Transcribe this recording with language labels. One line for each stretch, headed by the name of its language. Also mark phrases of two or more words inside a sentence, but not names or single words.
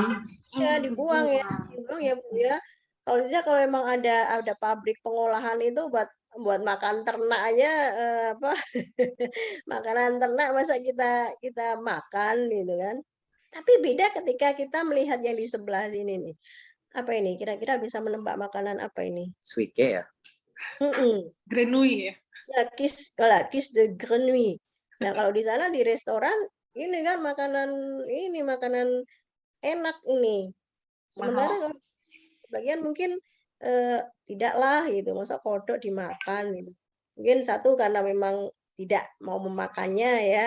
Indonesian: Ya, dibuang ya, dibuang ya Bu ya. Kalau tidak, kalau memang ada pabrik pengolahan itu buat makan ternak aja apa makanan ternak masa kita makan gitu kan. Tapi beda ketika kita melihat yang di sebelah sini nih. Apa ini? Kira-kira bisa menebak makanan apa ini? Suike ya. Grenouille ya. Ya,
French: kiss de grenouille.
Indonesian: Nah, kalau di sana di restoran ini kan makanan enak ini. Sementara kalau bagian mungkin tidaklah gitu, masa kodok dimakan gitu. Mungkin satu karena memang tidak mau memakannya ya.